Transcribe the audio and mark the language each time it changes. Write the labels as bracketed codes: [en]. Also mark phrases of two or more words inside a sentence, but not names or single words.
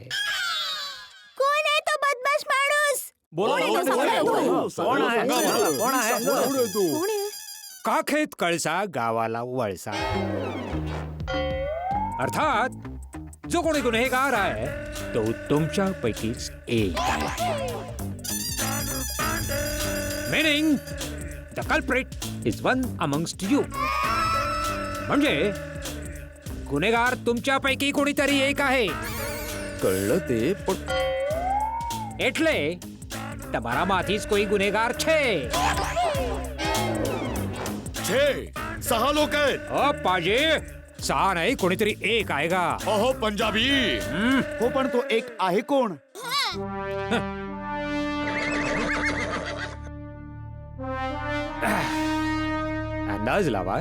[mr] कोण आहे तो बदमाश माणूस? काखेत कळसा गावाला वळसा. अर्थात जो कोणी गुन्हेगार आहे तो तुमच्यापैकीच एक आहे. [en] Meaning, the culprit is one amongst you. [mr] म्हणजे गुन्हेगार तुमच्यापैकी कोणीतरी एक आहे. कळलं ते, पण [gu] એટલે તમારામાંથી જ કોઈ ગુનેગાર છે. [mr] छे 6 लोक आहेत. पाजे 6 नाही, कोणीतरी एक आहे का? हो पंजाबी. हो, पण तो एक आहे कोण? अंदाज लावा.